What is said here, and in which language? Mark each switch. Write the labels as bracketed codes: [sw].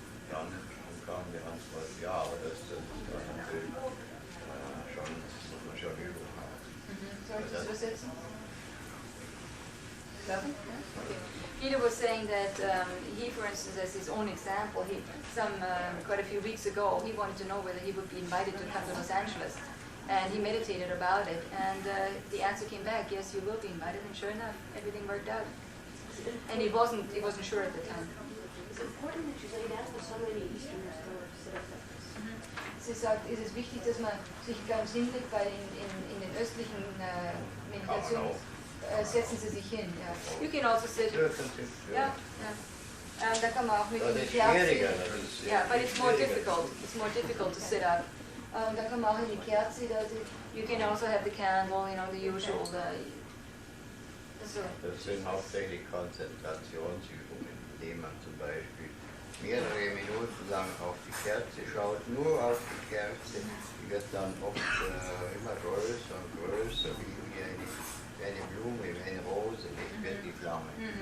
[de] Dann kam die Antwort, ja, aber das ist natürlich schon, muss man schon Übung haben. [en] Sorry, just [de] übersetzen? [en] Okay. Guido was saying that he, for instance, as his own example, quite a few weeks ago, he wanted to know whether he would be invited to come to Los Angeles. And he meditated about it, and the answer came back, yes, you will be invited, and sure enough, everything worked out. And he wasn't sure at the time. It's important that you lay down for so many Easterners to sit up like this. [de] Sie sagt, es ist wichtig, dass man sich ganz hinlegt, weil in den östlichen Meditationen setzen sie sich hin. Ja. [en] You can also sit. [de] Ja. Da kann man auch mit dem Kerze. [en] Yeah, but it's more difficult. It's more difficult to sit up. [de] Da kann man auch in die Kerze. [en] You can also have the candle, the usual. [de] Das sind hauptsächlich Konzentrationsübungen, indem man zum Beispiel mehrere Minuten lang auf die Kerze schaut, nur auf die Kerze. Die wird dann oft immer größer und größer, wie eine Blume, wie eine Rose, nicht wird die Flamme.